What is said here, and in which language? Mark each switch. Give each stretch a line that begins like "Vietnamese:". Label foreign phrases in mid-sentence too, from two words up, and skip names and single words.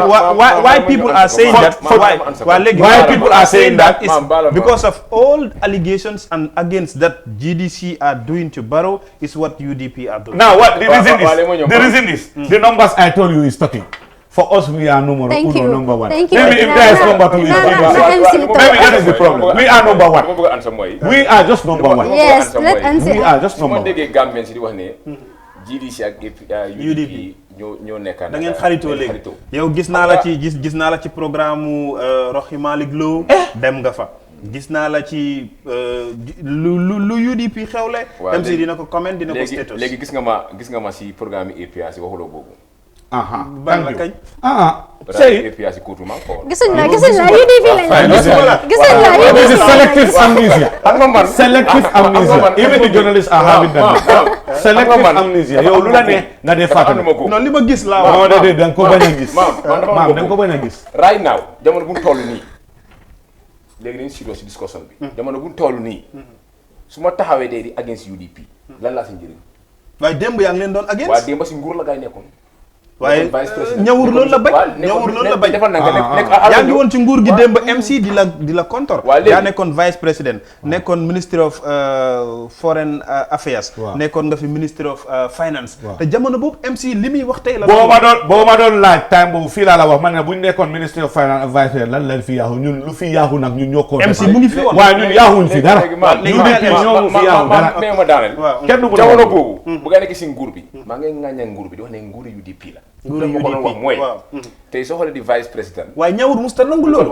English: Why people are saying that? Why people are saying that is because of all allegations and against that GDC are doing to Barrow is what UDP are doing. Now, what the reason is the numbers I told you is talking. For us, we are number one. Thank you. Maybe if there is number two, maybe that is the problem. We are number one. We are just number one. Yes, let's answer. We are just number one.
Wolof: GDC ak UDP ñoo nekk da ngeen xaritoo léegi yow gis naa la ci programme Roxi Malick Lo dem nga fa gis naa la ci lu UDP xewle MC dina ko comment dina ko status léegi gis nga ma si programme APS waxuloo boobu ban la kañ say APS ko tuma ko gisuñ la UDP lañ
English: this is selective amnesia even the journalists are having that selective amnesia
Wolof: yow lu la ne nga dee fàttali non li ma gis laa wax non da nga ko bañ a gis maam da nga ko bañ a gis right now jamono bu mu toll nii léegi dañu siroo si discussion bi jamono bu ñu toll nii su ma taxawee day di against UDP lan laa si njëriñ waaye démb yaa ngi leen doon against waa démb si nguur la gaay nekkoon waaye ñawur loolu la bañ ñawur loolu la bañ defal na nga nekk yaa ngi woon ci nguur gi démb MC di la contor yaa nekkoon
French: vice président
Wolof: nekkoon
English: ministry of foreign affairs
Wolof: nekkoon nga fi
English: ministry of finance
Wolof: te jamono boobu MC li muy wax tey la boo ma doon laaj time boobu fii laa la wax man ne bu ñu nekkoon
English: ministry of finance
Wolof: ak
French: vice président
Wolof: lan lañ fi yaaxu ñun lu fi yaaxu nag ñun ñoo ko MC mu ngi fi woon waaye ñun yaaxuñ fi dara UDP ñoo fi yaaxu dara mais ma daaneel kenn du jamono boobu bu nga nekk si nguur bi maa ngi ŋàñña nguur bi di wax ne nguuru UDP la nguuru UDP wax mooy tey soo xoolee di
French: vice président
Wolof: waaye ñawur musta nangu loolu